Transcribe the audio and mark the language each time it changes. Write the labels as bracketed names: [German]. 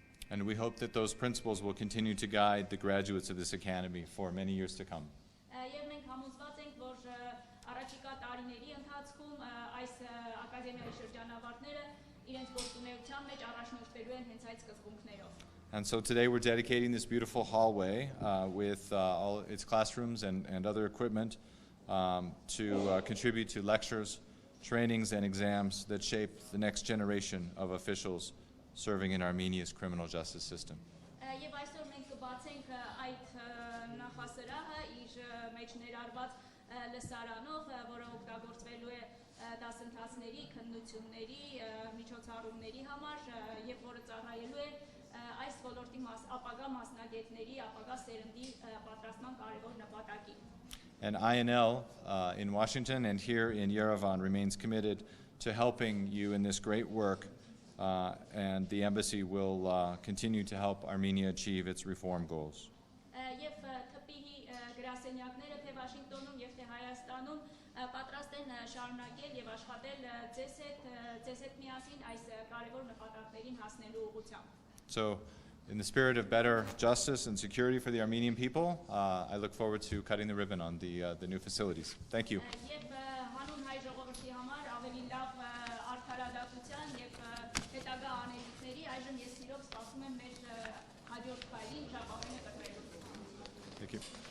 [English] And we hope that those principles will continue to guide the graduates of this academy for many years to come. [Armenian] Եվ մենք համոզված ենք, որ առաջիկա տարիների ընթացքում այս ակադեմիայի շրջանավարտները իրենց գործունեության մեջ առաջնորդվելու են հենց այդ սկզբունքներով. [English] And so today we're dedicating this beautiful hallway with all its classrooms and other equipment to contribute to lectures, trainings, and exams that shape the next generation of officials serving in Armenia's criminal justice system. [Armenian] Եվ այսօր մենք կբացենք այդ նախասրահը իր մեջ ներառված լսարանով, որը օգտագործվելու է դասընթացների, քննությունների, միջոցառումների համար եւ որը ծառայելու է այս ոլորտի ապագա մասնագետների, ապագա սերնդի պատրաստման կարևոր նպատակին. [English] And INL in Washington and here in Yerevan remains committed to helping you in this great work, and the embassy will continue to help Armenia achieve its reform goals. [Armenian] Եվ թփի գրասենյակները թե Վաշինգտոնում եւ թե Հայաստանում պատրաստ են շարունակել եւ աշխատել ձեզ հետ միասին այս կարևոր նպատակներին հասնելու ուղղությամբ. [English] So, in the spirit of better justice and security for the Armenian people, I look forward to cutting the ribbon on the new facilities. Thank you. [Armenian] Եվ հանուն հայ ժողովրդի համար ավելի լավ արդարադատության եւ հետագա անելիքների այժմ ես սիրով սպասում եմ մեր հաջորդ քայլին ժապավենը կտրելու. [English] Thank you.